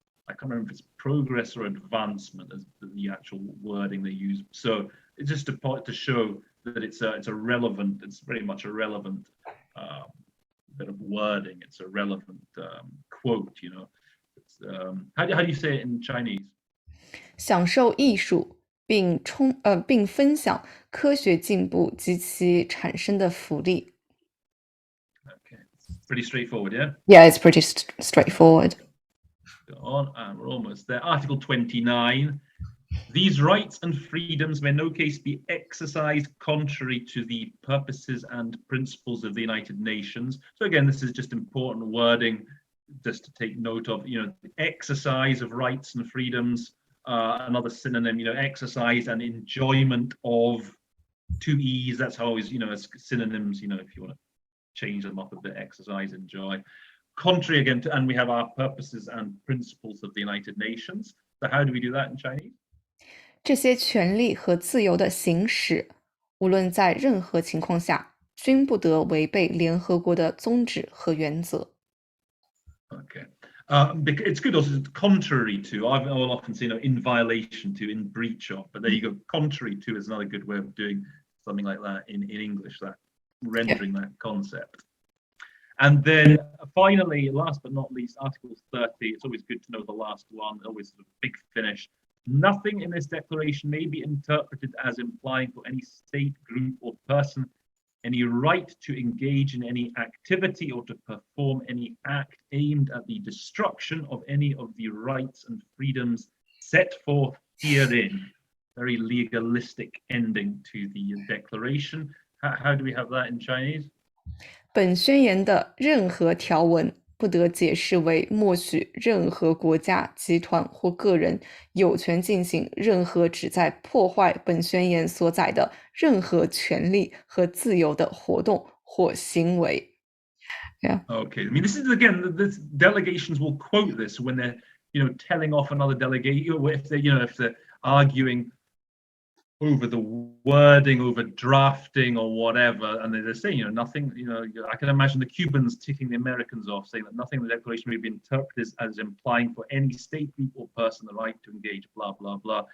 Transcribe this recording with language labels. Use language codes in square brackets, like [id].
[en] I can't remember if it's progress or advancement as the actual wording they use. So it's just to show that it's a relevant, it's very much a relevant bit of wording. It's a relevant quote, you know. It's, how do you say it in Chinese? [zh] 享受艺术，并分享科学进步及其产生的福利。 [en] Okay, pretty straightforward, yeah? Yeah, it's pretty straightforward. Go on, and we're almost there. Article 29. These rights and freedoms may in no case be exercised contrary to the purposes and principles of the United Nations. So again, this is just important wording just to take note of, you know, exercise of rights and freedoms. Another synonym, you know, exercise and enjoyment of, two E's, that's always, you know, as synonyms, you know, if you want to change them up a bit, exercise, enjoy. Contrary again to, and we have our purposes and principles of the United Nations. So how do we do that in Chinese? [zh] 这些权利和自由的行使，无论在任何情况下，均不得违背联合国的宗旨和原则。 [en] Okay. It's good also, contrary to, I'll often say, you know, in violation to, in breach of, but there you go. Contrary to is another good way of doing something like that in English, that rendering that concept. And then finally, last but not least, Article 30, it's always good to know the last one, always a big finish. Nothing in this declaration may be interpreted as implying for any state, group, or person any right to engage in any activity or to perform any act aimed at the destruction of any of the rights and freedoms set forth herein. Very legalistic ending to the declaration. How do we have that in Chinese? [zh] 本宣言的任何条文不得解释为默许任何国家、集团或个人有权进行任何旨在破坏本宣言所载的任何权利和自由的活动或行为。 [en] Yeah. Okay. I mean, this is again, this delegations will quote this when they're, you know, telling off another delegate, if they, you know, if they're arguing over the wording, over drafting or whatever, and they're saying, you know, nothing, you know, I can imagine the Cubans ticking the Americans off, saying that nothing in the declaration may be interpreted as implying for any state, group, or person the right to engage, blah, blah, blah.